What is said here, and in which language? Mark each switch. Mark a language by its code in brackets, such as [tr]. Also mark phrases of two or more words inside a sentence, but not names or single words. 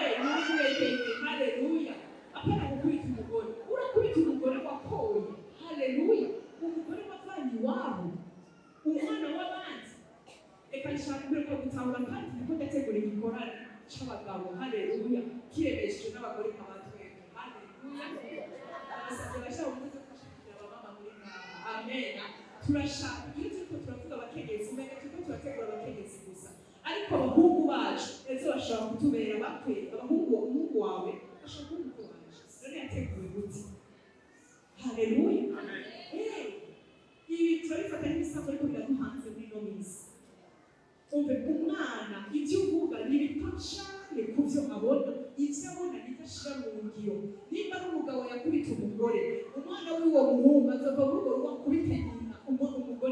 [rn] muri kurekeke haleluya apana gukubita umugore urakubita umugore wakoye haleluya umugore wavanye iwabo umwana w'abandi reka nshaka ko gutahura kandi niko ndategura igikorane c'abagabo haleluya kiremeshejwe n'abagore nk'abatwe haleluya abasabye bashaka umuze kushikira abamama muri ngaha amen turashaka iyo turiko turavuga abakenyezi umenye turiko turategura abakenyezi gusa ariko abahungu bacu ejo bashobora kutubera bakwe umuhungu wawe ashobora kuba umukwe waje rero yateguwe gute haleluya ibi turabifata nk'ibisanzwe ariko biraduhanze muri ino minsi umve umwana ibyo uvuga ni bito cyane ku byo abona ibyo abona bidashira mu ngiro nimba ari umugabo yakubita umugore umwana w'uwo muhungu azava muri urwo rugo akubita nyina umugore